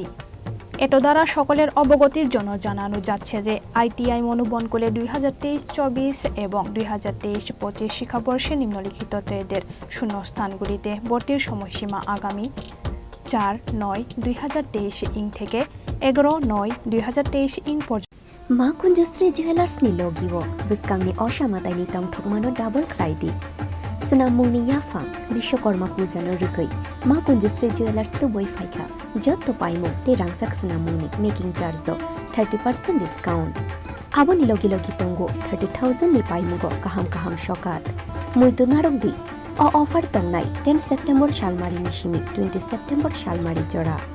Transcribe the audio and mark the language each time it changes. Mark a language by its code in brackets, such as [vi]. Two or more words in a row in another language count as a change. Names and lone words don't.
[bn] এটো দ্বারা সকলের অবগতির জন্য জানানো যাচ্ছে যে ITI মনোবনকুলে 2023-24 এবং 2023-25 শিক্ষাবর্ষে নিম্নলিখিত ট্রেডের শূন্যস্থানগুলিতে ভর্তির সময়সীমা আগামী 4/9/2023 ইং থেকে 11/9/2023 ইং পর্যন্ত। [brx] मा कुंजश्री ज्वेलार्सनि लोगिओ बिस्कांनि असामाताइनि तंथकमानो डाबल ख्लाइदि सनामुंनि याफां विश्वकर्मा पूजानो रुगै मा कुंजश्री ज्वेलार्स तो फाइखा जत पाइमु ते रांगसाक सनामुंनि मेकिंग चार्जो 30% डिस्काउंट आबोनि लोगि लोगि तंगो 30,000 नि पाइमुगो काहाम शकात मुइतो नारंगदि अ ऑफर तंगनाय 10 सेप्टेम्बर शालमारि निशिमि 20 सेप्टेम्बर शालमारि जरा